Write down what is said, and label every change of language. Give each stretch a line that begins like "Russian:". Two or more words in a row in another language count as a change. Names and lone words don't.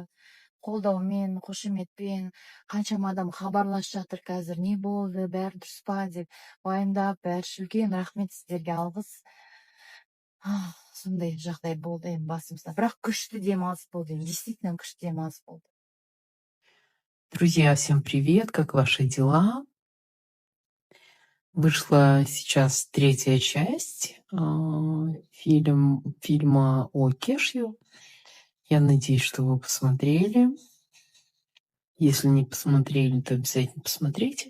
Kazakh: Қолдаумен, қошеметпен, қаншама адам хабарласып жатыр қазір, не болды, бәрі дұрыс па деп уайымдап, бәрі үлкен рахмет сіздерге, алғыс. Сондай жағдай болды енді басымызда. Бірақ күшті демалыс болды, действительно күшті демалыс болды.
Russian: Друзья, всем привет, как ваши дела? Вышла сейчас 3-я часть фильма о Кешью. Я надеюсь, что вы посмотрели. Если не посмотрели, то обязательно посмотрите.